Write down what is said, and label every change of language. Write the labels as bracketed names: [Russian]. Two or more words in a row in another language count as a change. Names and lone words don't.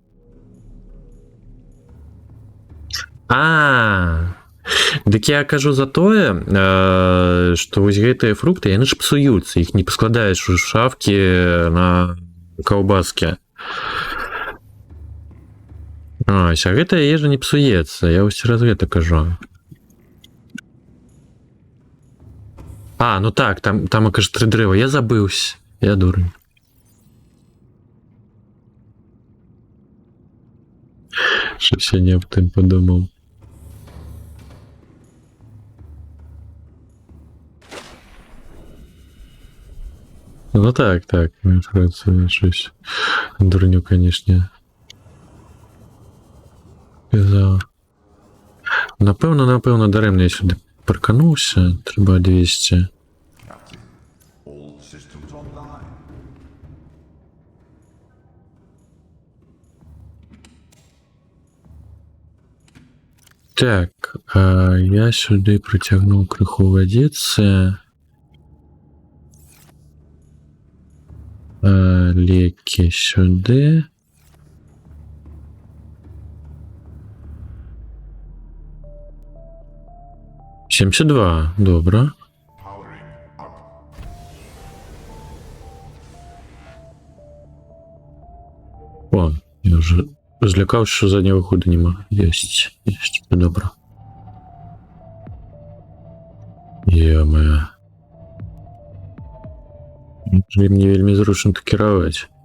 [Belarusian] Дык я кажу за тое, што вось гэтыя фрукты, яны ж псуюцца, іх не паскладаеш у шафкі на каўбаскі. Ось, а гэтая ежа не псуецца, я вось раз гэта кажу. Ну так, там кажа 3 дрэва, я забыўся, я дурень. Щось я не аб тым падумаў. [Ukrainian] Ну так, інформація щось дурню, конечно. [Belarusian] Казала. [Ukrainian] Напевно, даремно я сюди парканувся, треба 200. [English] Captain, all systems online. [Ukrainian] Так, я сюди притягнув криху водиці. Ліки сюди. — 72, добре. [English] Powering up. [Ukrainian] О, я вже злякався, що заднього ходу нема. Єсть, добре. Йо-моє. Мені вельми зручно так керувати.